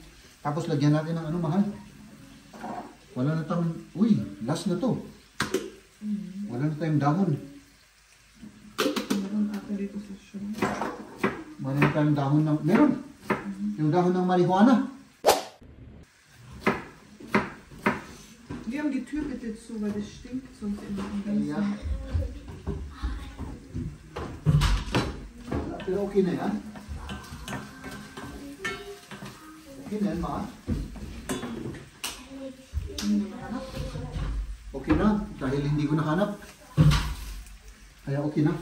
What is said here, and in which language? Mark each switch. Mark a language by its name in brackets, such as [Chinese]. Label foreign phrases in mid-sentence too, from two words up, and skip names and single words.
[Filipino] Tapos lagyan natin ng ano, mahal. Wala na tayong, uy, last na to. Wala na tayong dahon. Meron ako dito sa show. Wala na tayong dahon ng, meron. Yung dahon ng marijuana. [German] Wir haben die Tür bitte zu, weil das stinkt sonst immer am ganzen. Ja. [Filipino] Pero okay na yan. Okay na yan, ma. Okay na, dahil hindi ko nahanap. Kaya okay na.